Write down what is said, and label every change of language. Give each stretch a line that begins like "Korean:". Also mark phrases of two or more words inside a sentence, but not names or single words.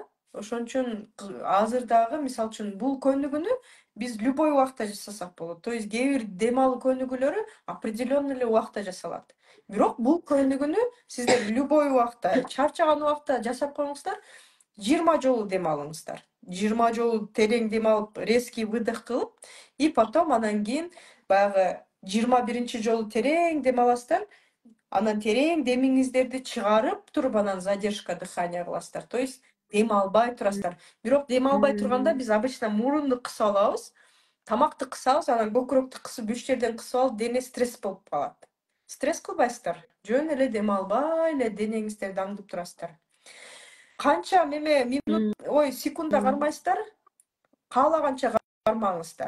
Kyrgyz: Ошон үчүн азыр дагы, мисалы үчүн, бул көнүгүүнү биз любой убакта жасасак болот.
Russian: То есть
Kyrgyz: кээ бир дем алуу көнүгүүлөрү определенный эле убакта жасалат. Бирок бул көнүгүүнү сиздер любой убакта, чарчаган убакта жасап коюңуздар, 20 жолу дем алыңыздар. 20 жолу терең дем алып,
Russian: резкий выдох
Kyrgyz: кылып,
Russian: и потом
Kyrgyz: анан кийин баягы 21 жолу терең дем аласыздар. Анан терең демиңиздерди чыгарып туруп, анан
Russian: задержка дыхания
Kyrgyz: кыласыздар.
Russian: То есть
Kyrgyz: дем албай турасыздар. Бирок дем албай турганда биз обычно мурунду кысып алабыз, тамакты кысабыз, анан көкүрөктү кысып, үч жерден кысып алып, дене стресс болуп калат. Стресс кылбайсыздар. Жөн эле дем албай эле денеңиздерди аңдып турасыздар. Канча минут, секунда кармайсыздар, каалаганча кармаңыздар.